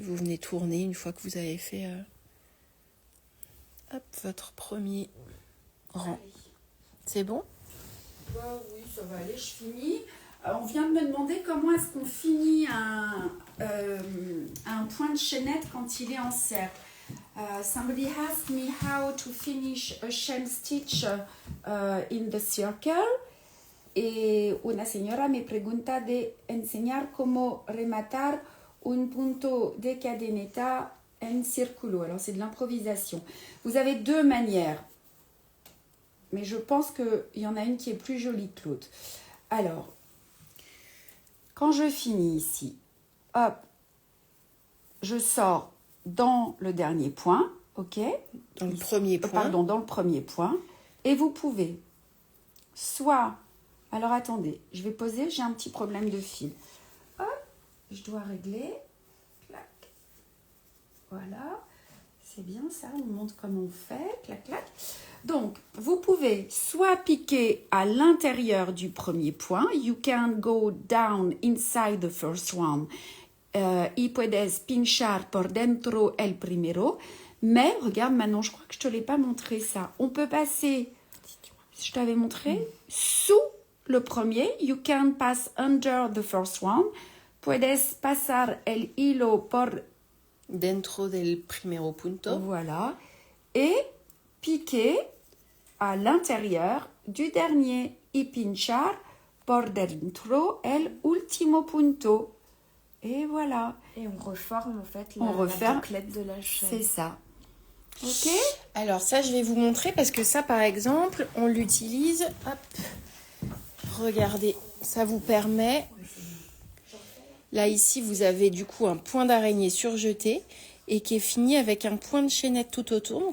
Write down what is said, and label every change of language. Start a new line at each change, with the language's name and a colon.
French: Vous venez tourner une fois que vous avez fait votre premier rang. C'est bon? Oui, ça va aller, je finis. On vient de me demander comment est-ce qu'on finit un point de chaînette quand il est en cercle.
English: Somebody asked me how to finish a shell stitch in the circle.
Spanish: Y una señora me pregunta de enseñar cómo rematar un punto de cadeneta en círculo.
French: Alors, c'est de l'improvisation. Vous avez deux manières. Mais je pense qu'il y en a une qui est plus jolie que l'autre. Alors, quand je finis ici, hop, je sors dans le dernier point, ok? Dans le premier point. Pardon, dans le premier point. Et vous pouvez soit... Alors, attendez, je vais poser, j'ai un petit problème de fil. Hop, je dois régler. Clac. Voilà. C'est bien ça, on montre comment on fait. Clac, clac. Donc, vous pouvez soit piquer à l'intérieur du premier point.
English: You can go down inside the first one.
Spanish: Y puedes pinchar por dentro el primero.
French: Mais, regarde, maintenant, je crois que je ne te l'ai pas montré ça. On peut passer, je t'avais montré, sous le premier.
English: You can pass under the first one.
Spanish: Puedes pasar el hilo por dentro del primero punto.
French: Voilà. Et piquer à l'intérieur du dernier.
Spanish: Y pinchar por dentro el último punto.
French: Et voilà. Et on reforme en fait On la bouclette de la chaîne. C'est ça. Ok. Alors ça, je vais vous montrer parce que ça, par exemple, on l'utilise. Hop. Regardez, ça vous permet... Là, ici, vous avez du coup un point d'araignée surjeté et qui est fini avec un point de chaînette tout autour.